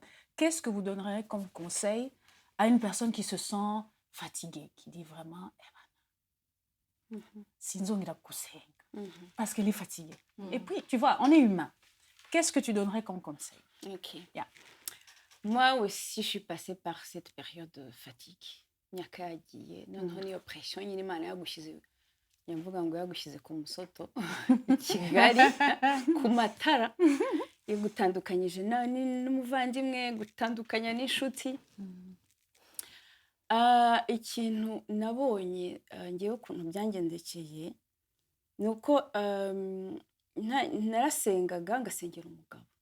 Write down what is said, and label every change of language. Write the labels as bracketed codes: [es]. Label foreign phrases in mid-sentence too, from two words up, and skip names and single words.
[fr] Qu'est-ce que vous donnerez comme conseil à une personne qui se sent fatiguée, qui dit vraiment, [rw] sinzongira kusenga, [fr] parce qu'elle est fatiguée. Et puis, tu vois, on est humain. Qu'est-ce que tu donnerais comme conseil? Ok. Yeah. Moi aussi, je suis passée par cette période de fatigue. [rw] Myaka yagiye noneho niyo pression nyine Imana yagushyize nyamvuga ngo yagushyize ku musoto i Kigali ku matara igutandukanyije n'umuvandimwe gutandukanya n'inshuti. Ikintu nabonye ngewe ukuntu byangendekeye ni uko narasengaga ngasengera umugabo.